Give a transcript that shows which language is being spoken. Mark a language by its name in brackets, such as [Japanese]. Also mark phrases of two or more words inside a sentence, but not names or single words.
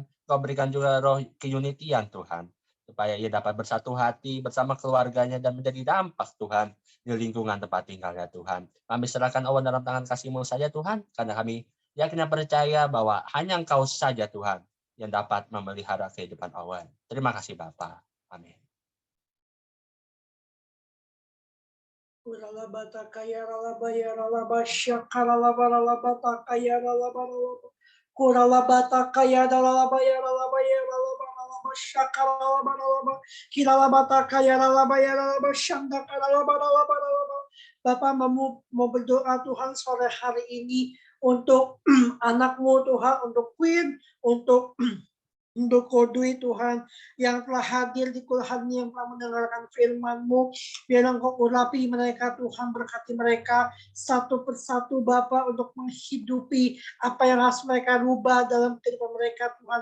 [Indonesian] Kau berikan juga roh keunitian Tuhan. Supaya ia dapat bersatu hati bersama keluarganya dan menjadi dampak Tuhan di lingkungan tempat tinggalnya Tuhan. Kami serahkan Owen dalam tangan kasih-Mu saja Tuhan. Karena kami yakin dan percaya bahwa hanya Engkau saja Tuhan yang dapat memelihara kehidupan Owen. Terima kasih Bapa. Amin. Kuralabata kaya ralabaya ralabasya karalabaralabata kaya ralabaralaba. Kuralabata kaya ralabaya ralabaya ralabaralabasya karalabaralaba. Kiralabata kaya ralabaya ralabasyanda karalabaralabaralaba. Bapak mau berdoa Tuhan sore hari ini untuk anakmu Tuhan, untuk Queen, untuk Kodui Tuhan yang telah hadir di kulhan yang telah mendengarkan firman-Mu. Biar Engkau urapi mereka Tuhan, berkati mereka satu persatu Bapa untuk menghidupi apa yang harus mereka rubah dalam kehidupan mereka Tuhan.